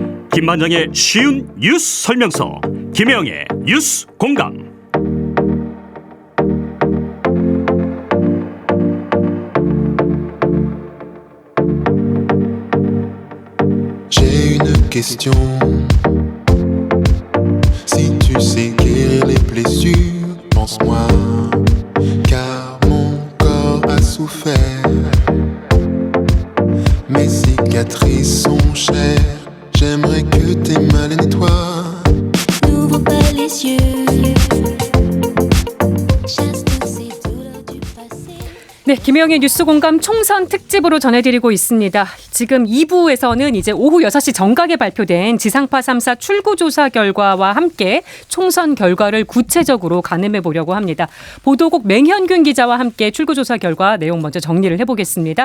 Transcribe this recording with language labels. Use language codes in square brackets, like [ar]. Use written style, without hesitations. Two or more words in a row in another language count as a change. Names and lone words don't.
[ko] 김만장의 쉬운 뉴스 설명서 김혜영의 뉴스 공감. [fr] J'ai une question. Si tu sais guérir les blessures, pense-moi, car mon corps a souffert. Mes cicatrices sont chères. J'aimerais que tes mains les nettoient. N'ouvre pas les yeux. Chasse toutes ces douleurs du passé. [ko] 네, 김혜영의 뉴스 공감 총선 특집으로 전해드리고 있습니다. 지금 2부에서는 이제 오후 6시 정각에 발표된 지상파 3사 출구조사 결과와 함께 총선 결과를 구체적으로 가늠해 보려고 합니다. 보도국 맹현균 기자와 함께 출구조사 결과 내용 먼저 정리를 해보겠습니다.